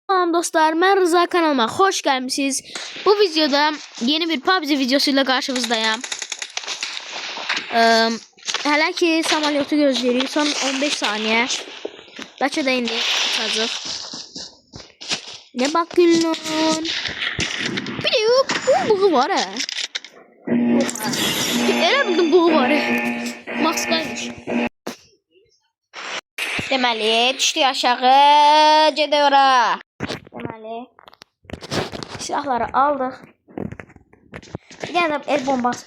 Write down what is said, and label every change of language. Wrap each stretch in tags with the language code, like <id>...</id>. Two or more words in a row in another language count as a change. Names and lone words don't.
<tr>Salam dostlar, ben Rıza, kanalıma hoş gelmişsiniz. Bu videoda yeni bir PUBG videosuyla karşınızdayım.</tr> <az>Hələ ki samolyotu gözləyirik, son 15 saniye. Bəlkə də indi uçacaq.</az> <tr>Ne bakıyorsun? Bir de yok, buğu var ha.</tr> <az>Elə bildim buğu var ha. Maskaymış. Deməli, düşdük aşağı, gedək ora. Deməli, silahları aldıq. Bir dənə də el bombası.</az>